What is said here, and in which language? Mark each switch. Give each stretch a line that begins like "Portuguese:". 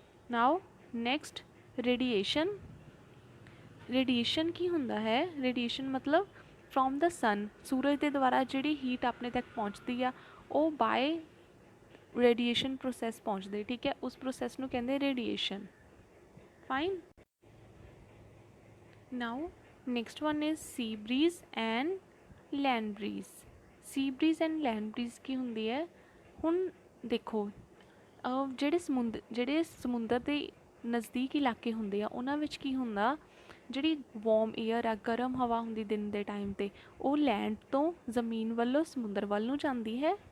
English: Now next radiation.
Punjabi: Radiation ਕੀ ਹੁੰਦਾ ਹੈ? Radiation ਮਤਲਬ
English: from the sun,
Punjabi: ਸੂਰਜ ਦੇ ਦੁਆਰਾ ਜਿਹੜੀ ਹੀਟ ਆਪਣੇ ਤੱਕ ਪਹੁੰਚਦੀ ਆ ਉਹ ਬਾਏ ਰੇਡੀਏਸ਼ਨ ਪ੍ਰੋਸੈਸ ਪਹੁੰਚਦੇ, ਠੀਕ ਹੈ। ਉਸ ਪ੍ਰੋਸੈਸ ਨੂੰ ਕਹਿੰਦੇ radiation. Fine.
English: Now next one is sea breeze and land breeze। sea breeze and land breeze
Punjabi: ਕੀ ਹੁੰਦੀ ਹੈ? ਹੁਣ ਦੇਖੋ ਜਿਹੜੇ ਸਮੁੰਦਰ ਦੇ ਨਜ਼ਦੀਕ ਇਲਾਕੇ ਹੁੰਦੇ ਆ ਉਹਨਾਂ ਵਿੱਚ ਕੀ ਹੁੰਦਾ, ਜਿਹੜੀ ਵਾਰਮ ਏਅਰ ਆ, ਗਰਮ ਹਵਾ ਹੁੰਦੀ ਦਿਨ ਦੇ ਟਾਈਮ 'ਤੇ, ਉਹ ਲੈਂਡ ਤੋਂ ਜ਼ਮੀਨ ਵੱਲੋਂ ਸਮੁੰਦਰ ਵੱਲ ਨੂੰ ਜਾਂਦੀ ਹੈ।